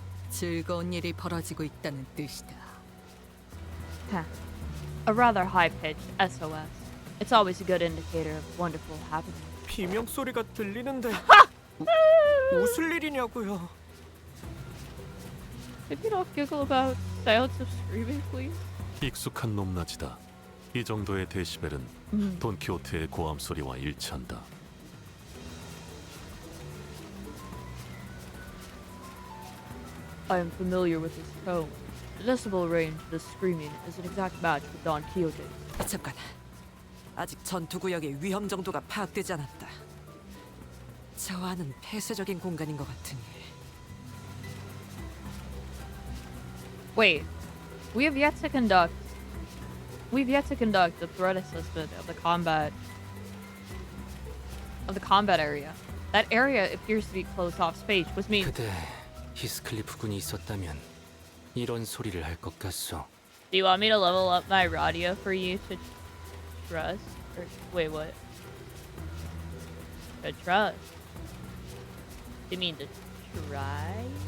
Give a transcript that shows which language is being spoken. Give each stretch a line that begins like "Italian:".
Korean: 즐거운 일이 벌어지고 있다는 뜻이다.
English: A rather high-pitched SOS. It's always a good indicator of wonderful happening.
Korean: 비명 소리가 들리는데 웃을 일이냐고요.
English: If you don't giggle about sounds of screaming, please.
Korean: 익숙한 높낮이다. 이 정도의 데시벨은 돈키호테의 고함 소리와 일치한다.
English: I am familiar with his tone. The decibel range of the screaming is an exact match with Don Quixote's.
Korean: 잠깐. 아직 전투 구역의 위험 정도가 파악되지 않았다. 저 안은 폐쇄적인 공간인 것 같으니.
English: Wait, we've yet to conduct the threat assessment of the combat area. That area appears to be closed off space, which means
Korean: 그대 히스클리프 군이 있었다면 이런 소리를 할 것 같소.
English: Do you want me to level up my radio for you to trust? Or wait, what? To trust? You mean to try?